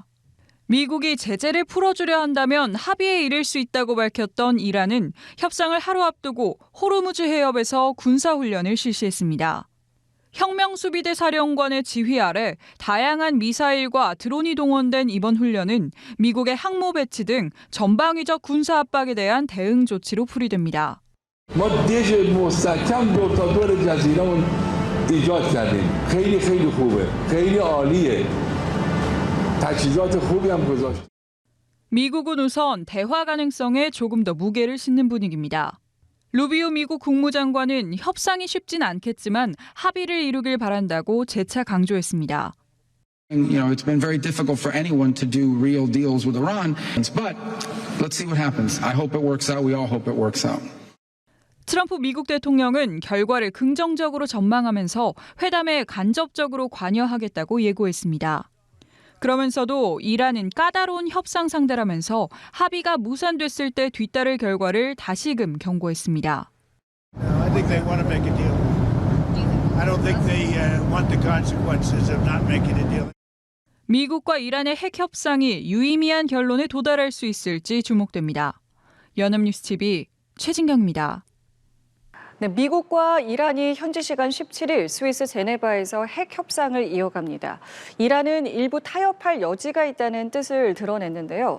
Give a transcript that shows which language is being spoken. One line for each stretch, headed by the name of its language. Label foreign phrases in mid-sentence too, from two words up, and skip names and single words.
Korean: 미국이 제재를 풀어주려 한다면 합의에 이를 수 있다고 밝혔던 이란은 협상을 하루 앞두고 호르무즈 해협에서 군사훈련을 실시했습니다. 혁명수비대 사령관의 지휘 아래 다양한 미사일과 드론이 동원된 이번 훈련은 미국의 항모 배치 등 전방위적 군사 압박에 대한 대응 조치로 풀이됩니다.
Persian: ما دیش مستحکم دور تا دور جزیره‌مون ایجاد کردیم. خیلی خیلی خوبه. خیلی عالیه. تجهیزات خوبی هم گذاشت.
Korean: 미국은 우선 대화 가능성에 조금 더 무게를 싣는 분위기입니다. 루비오 미국 국무장관은 협상이 쉽진 않겠지만 합의를 이루길 바란다고 재차 강조했습니다.
English: It's been very difficult for anyone to do real deals with Iran, but let's see what happens. I hope it works out. We all hope it works out.
Korean: 트럼프 미국 대통령은 결과를 긍정적으로 전망하면서 회담에 간접적으로 관여하겠다고 예고했습니다. 그러면서도 이란은 까다로운 협상 상대라면서 합의가 무산됐을 때 뒤따를 결과를 다시금 경고했습니다.
English: I think they want to make a deal. I don't think they want the consequences of not making a deal.
Korean: 미국과 이란의 핵 협상이 유의미한 결론에 도달할 수 있을지 주목됩니다. 연합뉴스 TV 최진경입니다. 네, 미국과 이란이 현지 시간 17일 스위스 제네바에서 핵 협상을 이어갑니다. 이란은 일부 타협할 여지가 있다는 뜻을 드러냈는데요.